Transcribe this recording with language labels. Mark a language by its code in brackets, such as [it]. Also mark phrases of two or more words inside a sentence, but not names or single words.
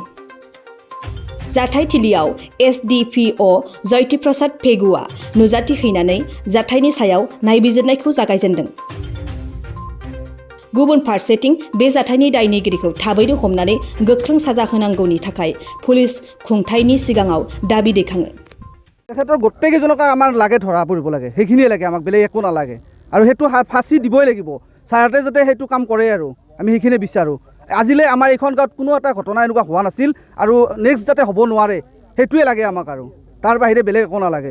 [brx] जाथायथिलियाव एस.डि.पि.अ. जयति प्रसाद पेगुआ नुजाथि हैनानै जाथायनि सायाव नायबिजिरनायखौ जागायजेनदों। गुबुन फारसेथिं बे जाथायनि दायनिगिरिखौ थाबैनो हमनानै गोख्रों साजा होनांगौनि थाखाय पुलिस खुंथायनि सिगाङाव दाबी दैखाङो। [as] তেখেতৰ গোটেইকেইজনক আমাৰ লাগে ধৰা পৰিব লাগে, সেইখিনিয়ে লাগে, আমাক বেলেগ একো নালাগে। আৰু সেইটো ফাঁচি দিবই লাগিব, ছাৰহঁতে যাতে সেইটো কাম কৰে আৰু আমি সেইখিনিয়ে বিচাৰোঁ। আজিলৈ আমাৰ এইখন গাঁৱত কোনো এটা ঘটনা এনেকুৱা হোৱা নাছিল আৰু নেক্সট যাতে হ'ব নোৱাৰে সেইটোৱে লাগে আমাক, আৰু তাৰ বাহিৰে বেলেগ একো নালাগে।